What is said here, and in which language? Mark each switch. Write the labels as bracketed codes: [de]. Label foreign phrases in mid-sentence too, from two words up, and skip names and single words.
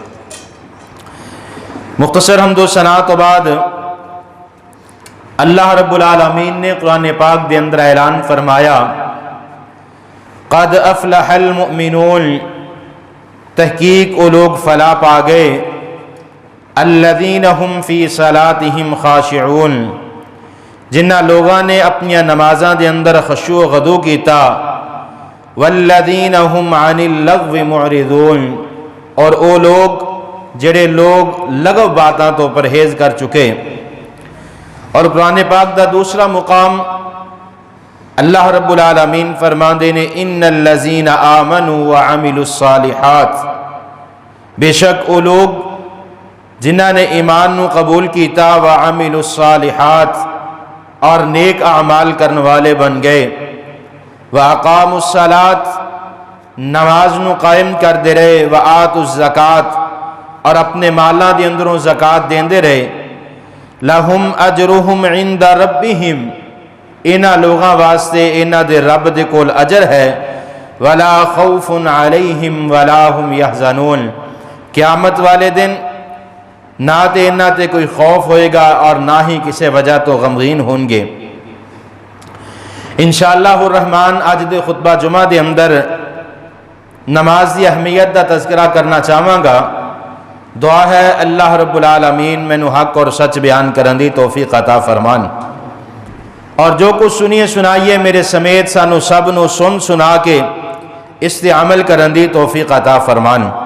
[pa] مختصر حمد و ثنا تو بعد اللہ رب العالمین نے قرآن پاک دے اندر اعلان فرمایا، [ar] قد افلح المؤمنون، [pa] تحقیق وہ لوگ فلاح پا گئے، [ar] الذین هم فی صلاتہم خاشعون، [pa] جنہ لوگاں نے اپنی نمازاں دے اندر خشوع و خضوع کیتا، [ar] والذین هم عن اللغو معرضون، [pa] اور وہ لوگ جڑے لوگ لغو باتاں تو پرہیز کر چکے۔ اور قرآن پاک دا دوسرا مقام اللہ رب العالمین فرماندے نے، [ar] ان الذین آمنوا وعملوا الصالحات، [pa] بے شک وہ لوگ جنہ نے ایمان نو قبول کیتا، [ar] وعملوا الصالحات، [pa] اور نیک اعمال کرنے والے بن گئے، [ar] واقاموا الصلاۃ، [pa] نماز نو قائم کر دے رہے، [ar] وآتوا الزکاۃ، [pa] اور اپنے مالاں دے اندروں زکاة دیندے رہے، [ar] لہم اجرہم عند ربہم، [pa] انہاں لوگاں واسطے انہاں دے رب دے کول اجر ہے، [ar] ولا خوف علیہم ولا هم یحزنون، [pa] قیامت والے دن نہ تے انہاں تے کوئی خوف ہوئے گا اور نہ ہی کسی وجہ تو غمگین ہوں گے۔ [ar] انشاءاللہ الرحمن [pa] آج دے خطبہ جمعہ دے اندر نماز دی اہمیت دا تذکرہ کرنا چاہواں گا۔ دعا ہے اللہ رب العالمین مینوں حق اور سچ بیان کرن دی توفیق عطا فرمان، اور جو کچھ سنیے سنائیے میرے سمیت سانو سب نو سن سنا کے اس تے عمل کرن دی توفیق عطا فرمان۔